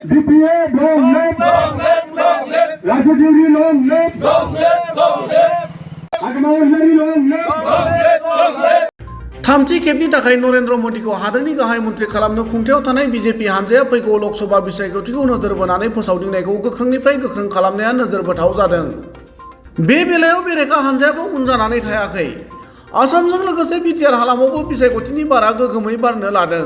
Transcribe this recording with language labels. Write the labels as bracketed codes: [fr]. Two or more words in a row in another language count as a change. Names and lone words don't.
[en] DPA long live, Raju Devi long live, Agmawari long live. [brx] थामथि खेबनि थाखाय नरेन्द्र मोदीखौ हादोरनि गाहाय मन्थ्रि खालामनो खुंथायाव थानाय बिजेपि हानजाया फैगौ लोकसभा बिसायख'थिखौ नोजोर बोनानै फोसावदिंनायखौ गोख्रोंनिफ्राय गोख्रों खालामनाया नोजोर बोथाव जादों। बे बेलायाव बेरेखा हानजायाबो उन जानानै थायाखै। आसामजों लोगोसे बिटिआर हालामावबो बिसायख'थिनि बारा गोगोमै बारनो लादों।